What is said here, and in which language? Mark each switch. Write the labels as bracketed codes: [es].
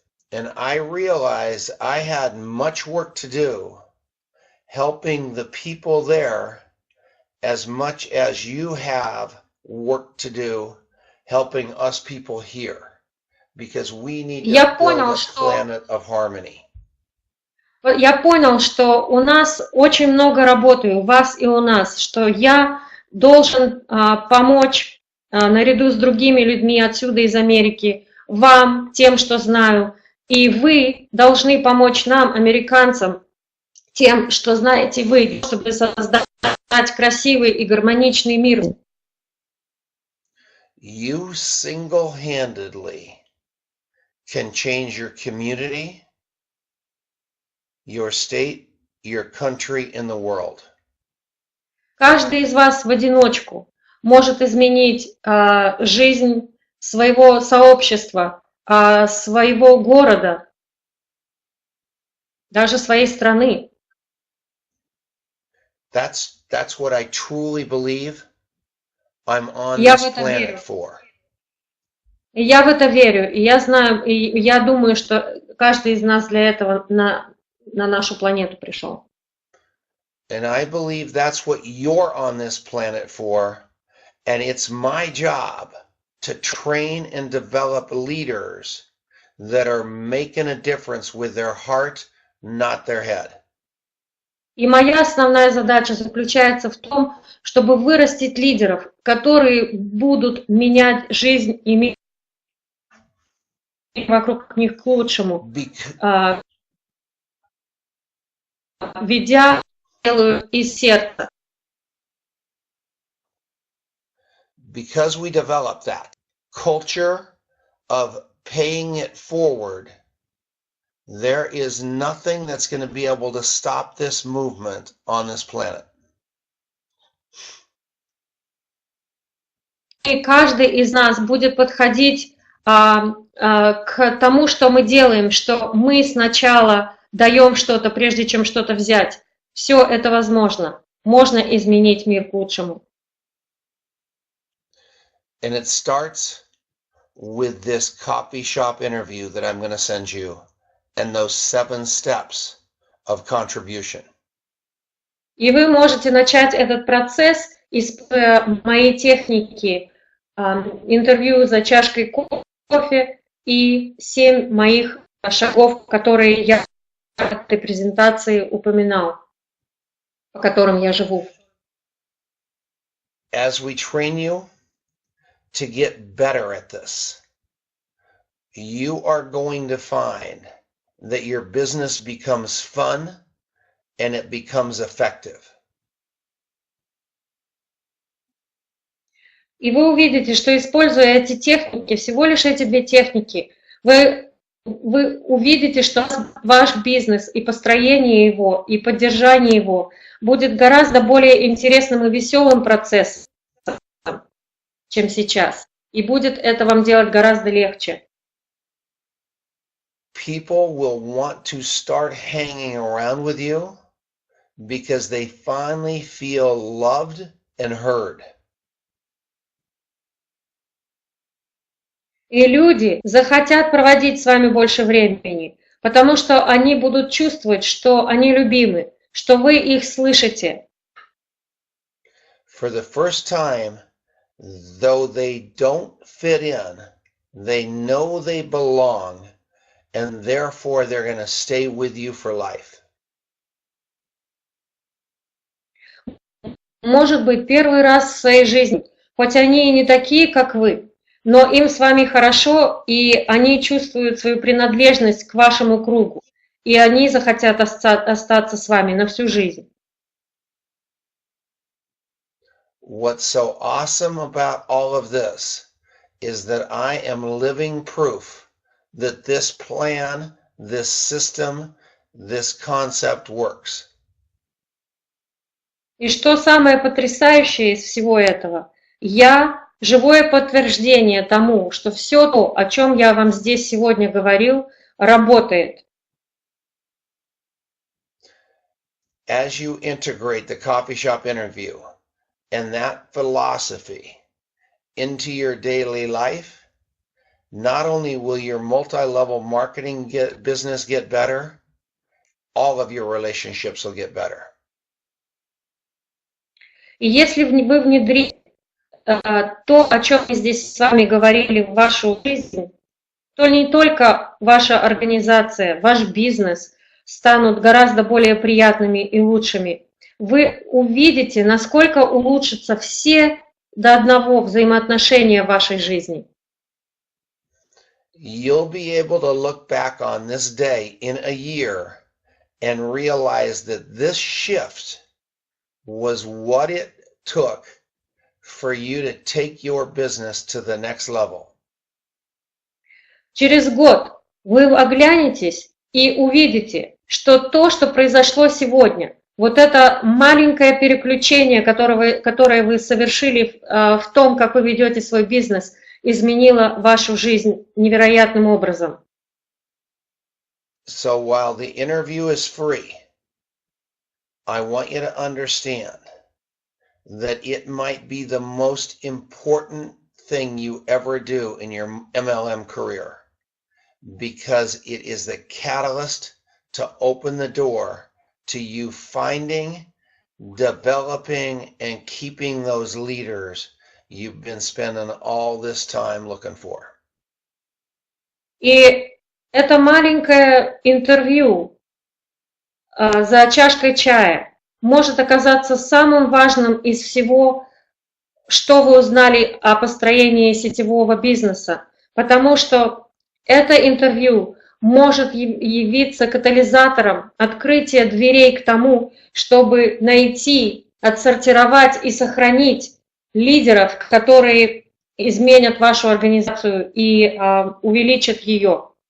[en] And I realized I had much work to do helping the people there as much as you have work to do helping us people here, because we need to build a planet of harmony. [ru] Я понял, что у нас очень много работы, у вас и у нас, что я должен помочь наряду с другими людьми отсюда из Америки, вам, тем, что знаю, и вы должны помочь нам, американцам, тем, что знаете вы, чтобы создать красивый и гармоничный мир. [en] You single-handedly can change your community, your state, your country, and the world. [ru] Каждый из вас в одиночку может изменить жизнь своего сообщества, своего города, даже своей страны. [en] That's what I truly believe I'm on this planet for. [ru] Я в это верю, и я знаю, и я думаю, что каждый из нас для этого на нашу планету пришел. [en] And I believe that's what you're on this planet for, and it's my job to train and develop leaders that are making a difference with their heart, not their head. [ru] И моя основная задача заключается в том, чтобы вырастить лидеров, которые будут менять жизнь и мир вокруг них к лучшему, ведя делаю из сердца. [en] Because we develop that culture of paying it forward, there is nothing that's going to be able to stop this movement on this planet. [ru] И каждый из нас будет подходить к тому, что мы делаем, что мы сначала даем что-то, прежде чем что-то взять. Все это возможно. Можно изменить мир к лучшему. [en] And it starts with this coffee shop interview that I'm going to send you and those 7 steps of contribution. [ru] И вы можете начать этот процесс из моей техники интервью за чашкой кофе и 7 моих шагов, которые я в этой презентации упоминал, по которым я живу. [en] As we train you to get better at this, you are going to find that your business becomes fun and it becomes effective. [ru] И вы увидите, что, используя эти техники, всего лишь эти 2 техники, вы увидите, что ваш бизнес и построение его, и поддержание его будет гораздо более интересным и веселым процессом, чем сейчас. и будет это вам делать гораздо легче. [en] People will want to start hanging around with you because they finally feel loved and heard. [ru] И люди захотят проводить с вами больше времени, потому что они будут чувствовать, что они любимы, что вы их слышите. [en] For the first time, though they don't fit in, they know they belong, and therefore they're going to stay with you for life. [ru] Может быть, первый раз в своей жизни, хоть они и не такие, как вы, но им с вами хорошо, и они чувствуют свою принадлежность к вашему кругу, и они захотят остаться с вами на всю жизнь. [en] What's so awesome about all of this is that I am living proof that this plan, this system, this concept works. [ru] И что самое потрясающее из всего этого, я живое подтверждение тому, что все то, о чем я вам здесь сегодня говорил, работает. [en] As you integrate the coffee shop interview and that philosophy into your daily life, not only will your multi-level marketing business get better, all of your relationships will get better. [ru] И если вы внедрите то, о чем мы здесь с вами говорили в вашу жизнь, то не только ваша организация, ваш бизнес станут гораздо более приятными и лучшими. Вы увидите, насколько улучшатся все до одного взаимоотношения в вашей жизни. [en] You'll be able to look back on this day in a year and realize that this shift was what it took for you to take your business to the next level. [ru] Через год вы оглянетесь и увидите, что то, что произошло сегодня, вот это маленькое переключение, которое вы совершили в том, как вы ведете свой бизнес, изменило вашу жизнь невероятным образом. [en] So while the interview is free, I want you to understand that it might be the most important thing you ever do in your MLM career because it is the catalyst to open the door to you finding, developing, and keeping those leaders you've been spending all this time looking for. [ru] И это маленькое интервью за чашкой чая может оказаться самым важным из всего, что вы узнали о построении сетевого бизнеса, потому что это интервью может явиться катализатором открытия дверей к тому, чтобы найти, отсортировать и сохранить лидеров, которые изменят вашу организацию и увеличат ее.